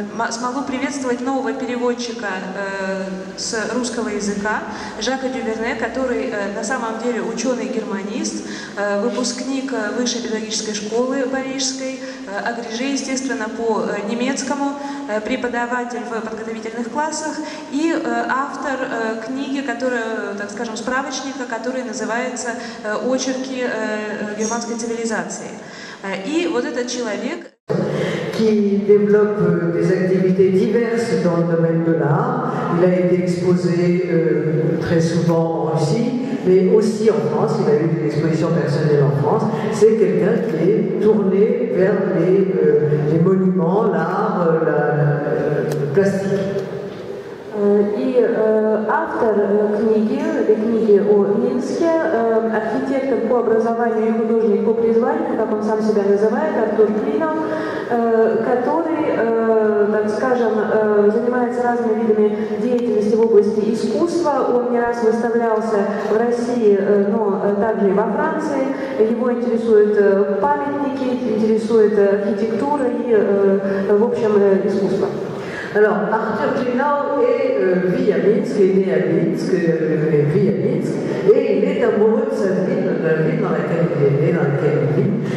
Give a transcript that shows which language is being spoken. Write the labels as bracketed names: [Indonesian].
[Russian] смогу приветствовать нового переводчика с русского языка Жака Дюверне, который на самом деле ученый-германист, выпускник Высшей педагогической школы парижской, агреже, естественно, по немецкому, преподаватель в подготовительных классах и автор книги, которая, так скажем, справочника, который называется «Очерки германской цивилизации». И вот этот человек... [French] qui développe des activités diverses dans le domaine de l'art. Il a été exposé très souvent en Russie, mais aussi en France. Il a eu des expositions personnelles en France. C'est quelqu'un qui est tourné vers les monuments, l'art, le plastique. [Russian] И автор книги, этой книги о Минске, архитектор по образованию и художник по призванию, как он сам себя называет, Артур Клинов, который, так скажем, занимается разными видами деятельности в области искусства. Он не раз выставлялся в России, но также и во Франции. Его интересуют памятники, интересует архитектура и, в общем, искусство. [French] Alors, Arthur Klinau vit à Minsk, est né à Minsk, vit à Minsk, et il est amoureux de sa ville, de la ville dans laquelle il est né, dans laquelle il vit.